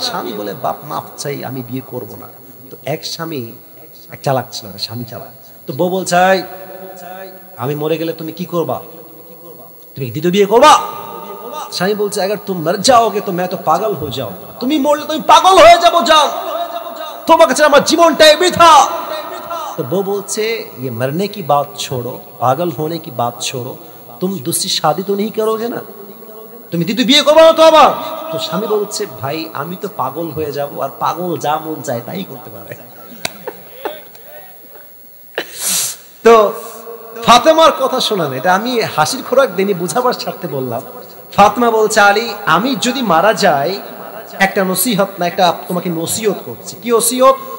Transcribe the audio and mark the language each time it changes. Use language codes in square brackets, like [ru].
[bn] স্বামী বলে বাপ মাফ চাই, আমি বিয়ে করব না। তো এক স্বামী এক চালাক ছিল, স্বামী চালাক, তো বউ বলছে আমি মরে গেলে তুমি কি করবা, তুমি দ্বিতীয় বিয়ে করবা? স্বামী বলছে [hi] अगर तुम मर जाओगे तो मैं तो पागल हो जाऊंगा, [bn] তুমি মরলে তুমি পাগল হয়ে যাবো, যাও তোমার কাছে আমার জীবনটাই বৃথা। [hi] तो वो बोलते ये मरने की बात छोड़ो, पागल होने की बात छोड़ो, तुम दूसरी शादी तो नहीं करोगे ना, [bn] তুমি দ্বিতীয় বিয়ে করবে না তো আবার? তো স্বামী বলছে ভাই আমি তো পাগল হয়ে যাব, আর পাগল যা মন চায় তাই করতে পারে। তো ফাতেমার কথা শোনান, এটা আমি হাসির খোরাক দেনি, বুঝাবার স্বার্থে বললাম। ফাতেমা বলছে আলী আমি যদি মারা যাই একটা নসিহত না, একটা তোমাকে নসিহত করছি। কি নসিহত?